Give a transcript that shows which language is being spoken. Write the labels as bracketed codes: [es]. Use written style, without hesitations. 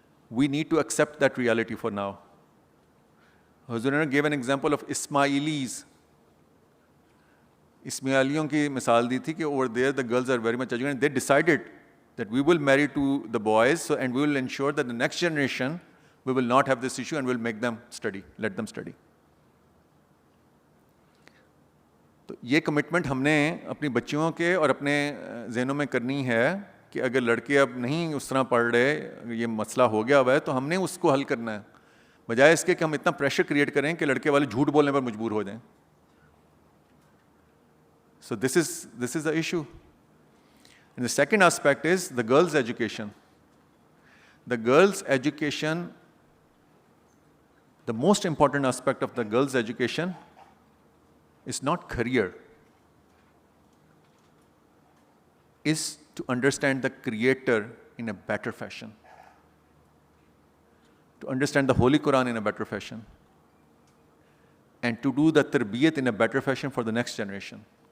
[en] We need to accept that reality for now. Hazur gave an example of Ismailis. [hi] Ismailiyon ki misal di thi ki [en] over there the girls are very much educated. They decided that we will marry to the boys, and we will ensure that the next generation, we will not have this issue and we'll make them study, let them study. [hi] तो ये commitment हमने अपनी बच्चियों के और अपने जहनों में करनी है कि अगर लड़के अब नहीं उस तरह पढ़ रहे, ये मसला हो गया हुआ है, तो हमने उसको हल करना है, बजाय इसके कि हम इतना प्रेशर क्रिएट करें कि लड़के वाले झूठ बोलने पर मजबूर हो जाएं. [en] So this is the issue. And the second aspect is the girls' education. The girls' education, the most important aspect of the girls' education is not career, is to understand the Creator in a better fashion, to understand the Holy Quran in a better fashion, and to do the Tarbiyat in a better fashion for the next generation.